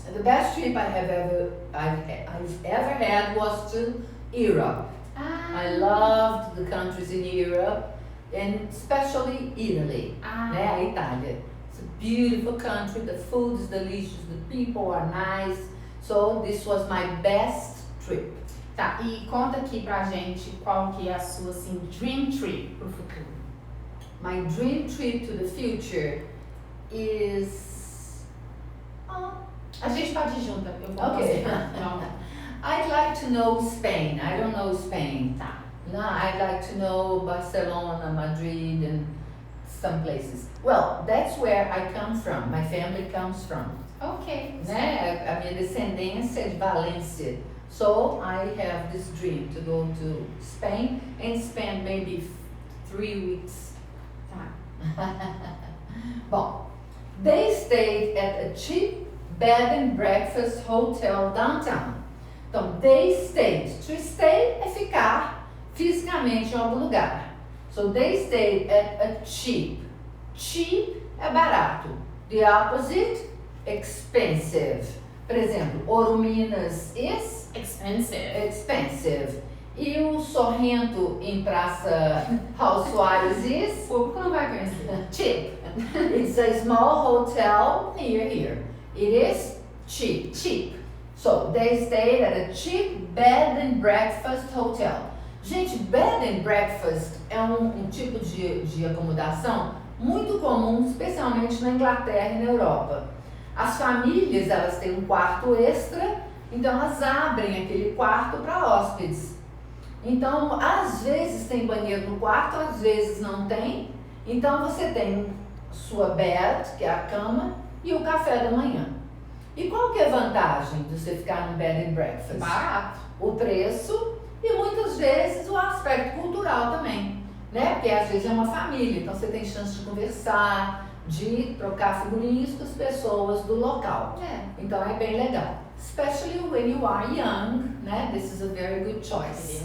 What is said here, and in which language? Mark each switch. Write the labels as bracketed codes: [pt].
[en] The best trip I've ever had was to Europe. I loved the countries in Europe, and especially Italy, [pt] né? A Itália. [en] It's a beautiful country, the food is delicious, the people are nice. So this was my best trip. [pt] Tá, e conta aqui pra gente qual que é a sua, assim, [en] dream trip [pt] pro futuro. [en] My dream trip to the future is... [pt] A gente pode ir junto, eu vou [en] Okay. [pt] fazer. Então, [en] I'd like to know Spain. I don't know Spain. [pt] tá. [en] No, I'd like to know Barcelona, Madrid, and some places. Well, that's where I come from. My family comes from. Ok. [pt] Né? A minha descendência é de Valência. [en] So I have this dream to go to Spain and spend maybe 3 weeks. [pt] Tá. [en] Bom, they stayed at a cheap bed and breakfast hotel downtown. Então, they stayed. To stay [pt] é ficar fisicamente em algum lugar. [en] So, they stayed at a cheap. [pt] Cheap é barato. [en] The opposite, expensive. [pt] Por exemplo, Ouro Minas is [en] Expensive. expensive. [pt] E o Sorrento em Praça Raul Soares is O público não vai conhecer. [en] cheap. It's a small hotel near here. It is cheap. Cheap. So, they stayed at a cheap bed and breakfast hotel. [pt] Gente, bed and breakfast é um tipo de acomodação muito comum, especialmente na Inglaterra e na Europa. As famílias, elas têm um quarto extra, então elas abrem aquele quarto para hóspedes. Então, às vezes tem banheiro no quarto, às vezes não tem. Então, você tem sua bed, que é a cama, e o café da manhã. E qual que é a vantagem de você ficar no bed and breakfast? Barato. O preço e muitas vezes o aspecto cultural também, né? Porque às vezes é uma família, então você tem chance de conversar, de trocar figurinhas com as pessoas do local. Então é bem legal. [en] Especially when you are young, né? This is a very good choice.